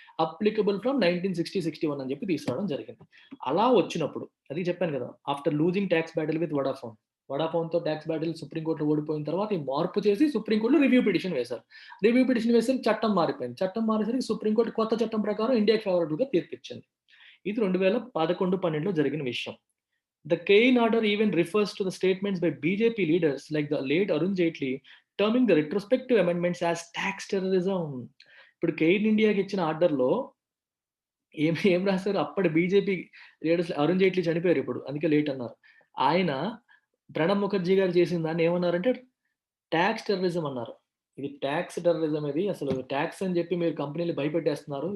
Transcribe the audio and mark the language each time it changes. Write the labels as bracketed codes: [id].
[te] Applicable from 1960, 61 అని చెప్పి తీసుకురావడం జరిగింది. అలా వచ్చినప్పుడు అది చెప్పాను కదా! [en] After losing tax battle with Vodafone. [te] వోడాఫోన్‌తో talks battle supreme కోర్ట్‌లో ఓడిపోయిన తర్వాత ఈ మార్పు చేసి సుప్రీం కోర్ట్‌లో రివ్యూ పిటిషన్ వేశారు. రివ్యూ పిటిషన్ వేసరికి చట్టం మారిపోయింది. చట్టం మారేసరికి సుప్రీం కోర్ట్ కొత్త చట్టం ప్రకారం ఇండియాకి ఫేవరబుల్‌గా తీర్పిచ్చింది. ఇది 2011, 12లో జరిగిన విషయం. [en] The Kane order even refers to the statements by BJP leaders like the late Arun Jaitley, terming the retrospective amendments as tax terrorism. [te] ఇప్పుడు కెయిన్ ఇండియాకి ఇచ్చిన ఆర్డర్‌లో ఏం రాసారు? అప్పటి బీజేపీ లీడర్స్ అరుణ్ జైట్లీ చనిపోయారు ఇప్పుడు. అందుకే లేట్ అన్నారు. ఆయన ప్రణబ్ ముఖర్జీ గారు చేసిన దాన్ని ఏమన్నారంటే టాక్స్ టెర్రరిజం అన్నారు. ఇది టాక్స్ టెర్రరిజం ఇది. అసలు టాక్స్ అని చెప్పి మీరు కంపెనీలు భయపెట్టేస్తున్నారు.